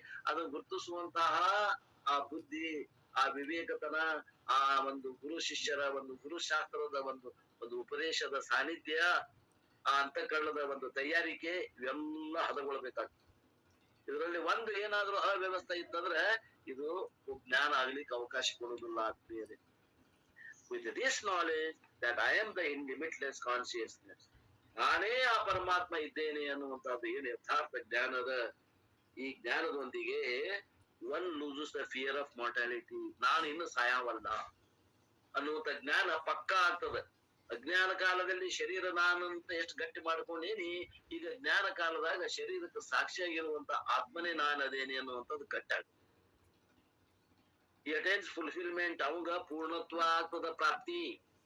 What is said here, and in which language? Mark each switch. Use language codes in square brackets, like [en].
[kn] ಅದನ್ನು ಗುರುತಿಸುವಂತಹ ಆ ಬುದ್ಧಿ, ಆ ವಿವೇಕತನ, ಆ ಒಂದು ಗುರು ಶಿಷ್ಯರ ಒಂದು ಗುರುಶಾಸ್ತ್ರದ ಒಂದು ಉಪದೇಶದ ಸಾನ್ನಿಧ್ಯ, ಆ ಅಂತಃಕರಣದ ಒಂದು ತಯಾರಿಕೆ, ಇವೆಲ್ಲ ಹದಗೊಳ್ಬೇಕಾಗ್ತದೆ. ಇದರಲ್ಲಿ ಒಂದು ಏನಾದ್ರೂ ಅವ್ಯವಸ್ಥೆ ಇತ್ತಂದ್ರೆ ಇದು ಜ್ಞಾನ ಆಗ್ಲಿಕ್ಕೆ ಅವಕಾಶ ಕೊಡುವುದಿಲ್ಲ ಆಗ್ತದೆ. [en] With this knowledge that I am the limitless consciousness, [kn] ನಾನೇ ಆ ಪರಮಾತ್ಮ ಇದ್ದೇನೆ ಅನ್ನುವಂಥದ್ದು ಏನು ಯಥಾರ್ಥ ಜ್ಞಾನದ, ಈ ಜ್ಞಾನದೊಂದಿಗೆ [en] one loses the fear of mortality. [kn] ನಾನು ಇನ್ನು ಸಾಯವಲ್ಲ ಅನ್ನುವಂಥ ಜ್ಞಾನ ಪಕ್ಕಾ ಆಗ್ತದೆ. ಅಜ್ಞಾನ ಕಾಲದಲ್ಲಿ ಶರೀರ ನಾನಂತ ಎಷ್ಟು ಗಟ್ಟಿ ಮಾಡ್ಕೊಂಡೇನಿ, ಈಗ ಜ್ಞಾನ ಕಾಲದಾಗ ಶರೀರಕ್ಕೆ ಸಾಕ್ಷಿಯಾಗಿರುವಂತ ಆತ್ಮನೇ ನಾನು ಅದೇನೆ ಅನ್ನುವಂಥದ್ದು ಗಟ್ಟಾಗ್ತದೆ. [en] attains fulfilment, [kn] ಅವಂಗ ಪೂರ್ಣತ್ವ ಆಗ್ತದ ಪ್ರಾಪ್ತಿ.